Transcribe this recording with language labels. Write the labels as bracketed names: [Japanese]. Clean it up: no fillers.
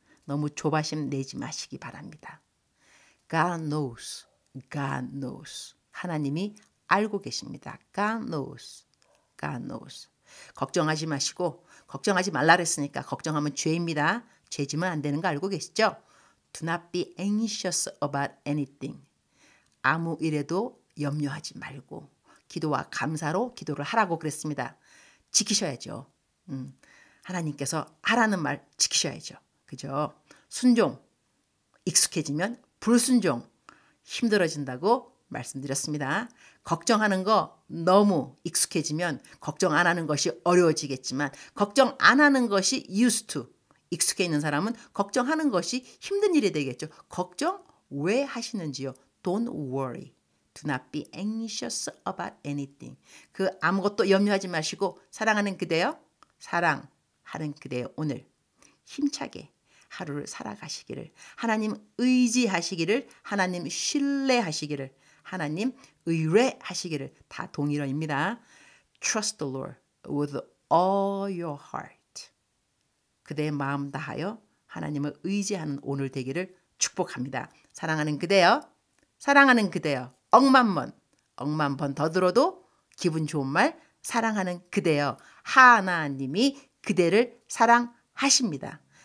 [Korean] 너무 조바심 내지 마시기 바랍니다. [English] God knows. God knows. [Korean] 하나님이 알고 계십니다. [English] God knows. God knows. [Korean] 걱정하지 마시고 걱정하지 말라 그랬으니까 걱정하면 죄입니다. 죄지면 안 되는 거 알고 계시죠? [English] Do not be anxious about anything. [Korean] 아무 일에도 염려하지 말고 기도와 감사로 기도를 하라고 그랬습니다. 지키셔야죠. 하나님께서 하라는 말 지키셔야죠. 그죠? 순종, 익숙해지면 불순종, 힘들어진다고 말씀드렸습니다. 걱정하는 거 너무 익숙해지면 걱정 안 하는 것이 어려워지겠지만 걱정 안 하는 것이 [English] used to, [Korean] 익숙해 있는 사람은 걱정하는 것이 힘든 일이 되겠죠. 걱정 왜 하시는지요? [English] Don't worry. Do not be anxious about anything. [Korean] 그 아무것도 염려하지 마시고 사랑하는 그대여, 사랑하는 그대여 오늘 힘차게 하루를 살아가시기를, 하나님 의지하시기를, 하나님 신뢰하시기를, 하나님 의뢰하시기를 다 동일어입니다. [English] Trust the Lord with all your heart. [Korean] 그대의 마음 다하여 하나님을 의지하는 오늘 되기를 축복합니다. 사랑하는 그대여, 사랑하는 그대여, 억만 번 더 들어도 기분 좋은 말, 사랑하는 그대여, 하나님이 그대를 사랑하십니다.